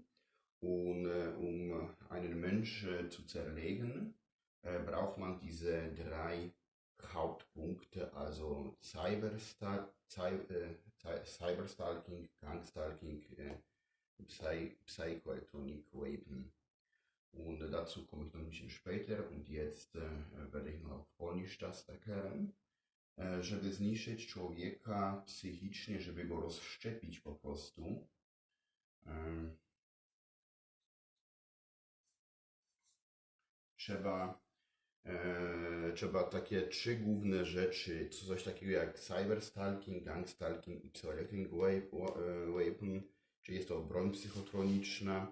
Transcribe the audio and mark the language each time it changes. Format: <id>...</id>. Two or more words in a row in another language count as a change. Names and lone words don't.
<de>Und um einen Mensch zu zerlegen, braucht man diese drei Hauptpunkte, also Cyberstalking, Gangstalking,</de> <en>Psychoelectronic Weapon.</en> <de>Und dazu komme ich noch ein bisschen später und jetzt werde ich noch Polnisch das erklären.</de> <pl>Żeby zniszczyć człowieka psychicznie, żeby go rozszczepić po prostu, trzeba takie trzy główne rzeczy, coś takiego jak cyberstalking, gangstalking i</pl> <en>psychoelectronic weapon,</en> <pl>czyli jest to broń psychotroniczna.</pl>